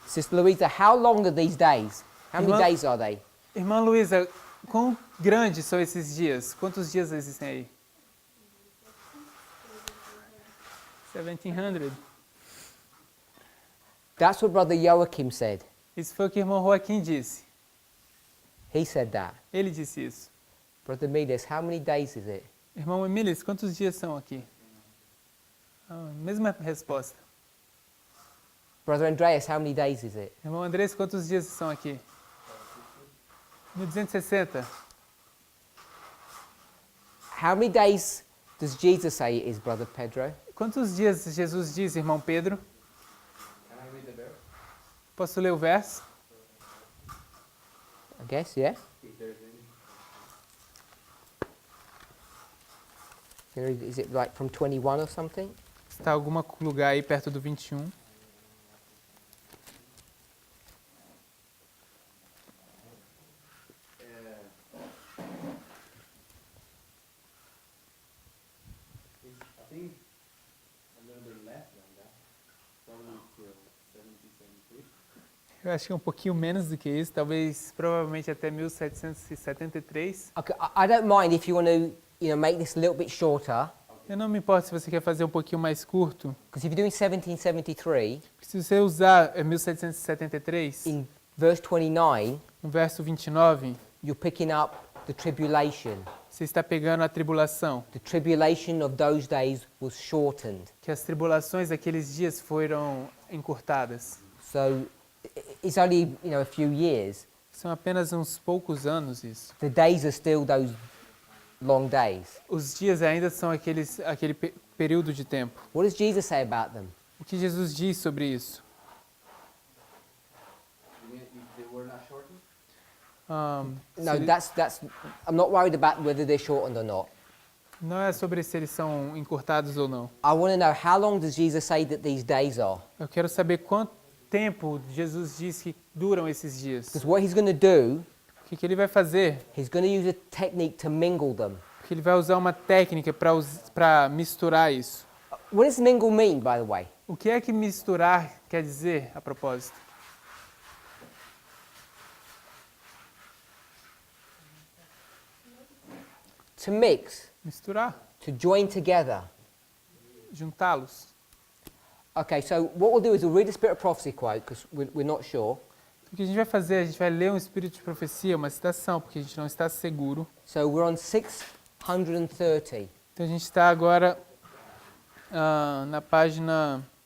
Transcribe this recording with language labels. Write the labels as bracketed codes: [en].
[en] Sister Louisa, how long are these days? How many [pt] Irmã- [en] days are they? [pt] Irmã Luísa, quão grandes são esses dias? Quantos dias existem aí? 1700. [en] That's what Brother Joachim said. [pt] Isso foi o que o irmão Joaquim disse. [en] He said that. [pt] Ele disse isso. [en] Brother Midas, how many days is it? [pt] Irmão Emílias, quantos dias são aqui? Mesma resposta. [en] Brother Andreas, how many days is it? [pt] Irmão Andrés, quantos dias são aqui? 1260. [en] How many days does Jesus say it is, Brother Pedro? [pt] Quantos dias Jesus diz, irmão Pedro? [en] Can I read the verse? [pt] Posso ler o verso? [en] I guess, yeah. If there's any. Is it like from 21 or something? [pt] Está algum lugar aí perto do 21. [en] I think a little bit less than that. Probably till 1773. [pt] Eu acho que é um pouquinho menos do que isso, talvez, provavelmente até 1773. [en] Okay, I don't mind if you want to, make this a little bit shorter. [pt] Eu não me importo se você quer fazer um pouquinho mais curto, [en] Because if you're doing 1773, [pt] porque se você usar 1773, [en] in verse 29, [pt] no verso 29, [en] you're picking up the tribulation. [pt] você está pegando a tribulação, [en] The tribulation of those days was shortened. [pt] que as tribulações daqueles dias foram encurtadas. [en] So it's only, a few years. [pt] São apenas uns poucos anos isso. [en] The days are still those long days. [pt] Os dias ainda são aquele período de tempo. [en] What does Jesus say about them? [pt] O que Jesus diz sobre isso? [en] You mean if they were not shortened? No, [pt] Se- [en] that's. I'm not worried about whether they're shortened or not. [pt] Não é sobre se eles são encurtados ou não. [en] I want to know, how long does Jesus say that these days are? [pt] Eu quero saber quanto tempo Jesus diz que duram esses dias. [en] Because what he's going to do, [pt] O que ele vai fazer? [en] he's going to use a technique to mingle them. [pt] Porque ele vai usar uma técnica para misturar isso. [en] What does mingle mean, by the way? [pt] O que é que misturar quer dizer, a propósito? [en] To mix, [pt] Misturar, [en] to join together. [pt] juntá-los. [en] Okay, so what we'll do is we'll read the Spirit of Prophecy quote, because we're not sure. [pt] O que a gente vai fazer? A gente vai ler um espírito de profecia, uma citação, porque a gente não está seguro. [en] So we're on 630. [pt] Então a gente está agora na página...